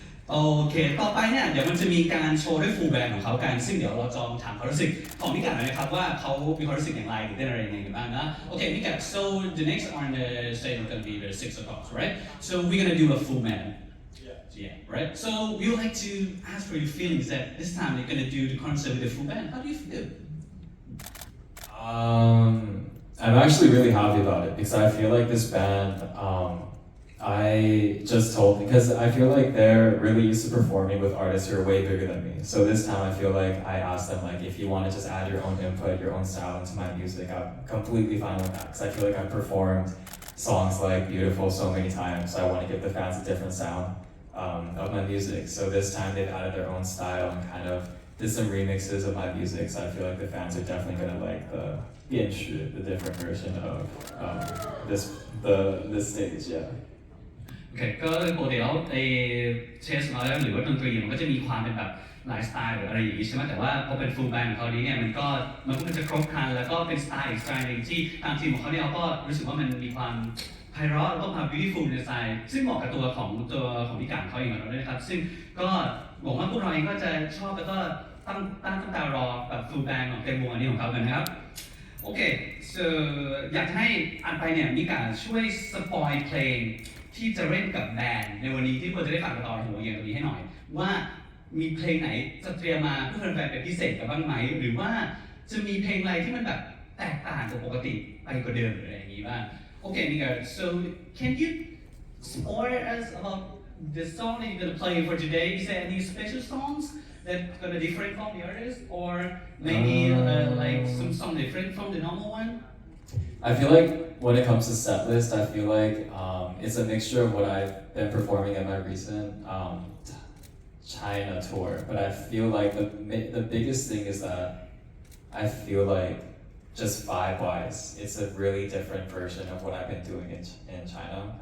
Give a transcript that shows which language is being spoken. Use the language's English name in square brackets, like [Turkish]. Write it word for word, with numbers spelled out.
[Thai] โอเคต่อไปเนี่ยเดี๋ยวมันจะมีการโชว์ด้วยฟูลแบนด์ของเขากันซึ่งเดี๋ยวเราจะลองถามความรู้สึกของพี่กัดหน่อยนะครับว่าเขามีความรู้สึกอย่างไรหรือเต้นอะไรยังไงกันบ้างนะโอเคพี่กัด [English] so the next on the stage is going to be the six o'clock right so we're going to do a full band yeah yeah right so we would like to ask for your feelings that this time you're going to do the concert with the full band how do you feel um I'm actually really happy about it because I feel like this band um I just told because I feel like they're really used to performing with artists who are way bigger than me. So this time I feel like I asked them like if you want to just add your own input, your own style into my music, I'm completely fine with that because I feel like I've performed songs like Beautiful so many times. So I want to give the fans a different sound um, of my music. So this time they've added their own style and kind of did some remixes of my music. So I feel like the fans are definitely gonna like the the different version of um, this the this stage. Yeah. [Thai] โอเคก็ปกติแล้วไอ้เชสมาแล้วหรือว่าดนตรีมันก็จะมีความเป็นแบบหลายสไตล์หรืออะไรอย่างนี้ใช่ไหมแต่ว่าพอเป็นฟูลแบนด์ของเขานี้เนี่ยมันก็มันก็จะครบครันแล้วก็เป็นสไตล์อีกสไตล์หนึ่งที่ทางทีมของเขาเนี่ยเขาก็รู้สึกว่ามันมีความไพเราะแล้วก็ความ beautiful ในสไตล์ซึ่งเหมาะกับตัวของตัวของพี่กัดเขาเองเราด้วยนะครับซึ่งก็หวังว่าพวกเราเองก็จะชอบแล้วก็ตั้งตั้งตารอแบบฟูลแบนด์ของเต็มวงอันนี้ของเขากันนะครับ โอเค so อยากให้อันไปเนี่ยมีการช่วยสปอยเพลงที่จะเล่นกับแบนด์ในวันนี้ที่ควรจะได้ฟังกันตอนหัวเย็นตรงนี้ให้หน่อยว่า มีเพลงไหนจะเตรียมมาเพื่อแฟนๆเป็นพิเศษกันบ้างไหมหรือว่าจะมีเพลงอะไรที่มันแบบแตกต่างจากปกติไปกว่าเดิมหรืออะไรอย่างนี้บ้างโอเคนี่ก็ [English] so can you spoil us about the song that you're gonna play for today is there any special songs that gonna different from the others or maybe uh, like some song different from the normal one I feel like when it comes to set list, I feel like um, it's a mixture of what I've been performing at my recent um, China tour. But I feel like the the biggest thing is that I feel like just vibe-wise, it's a really different version of what I've been doing in in China.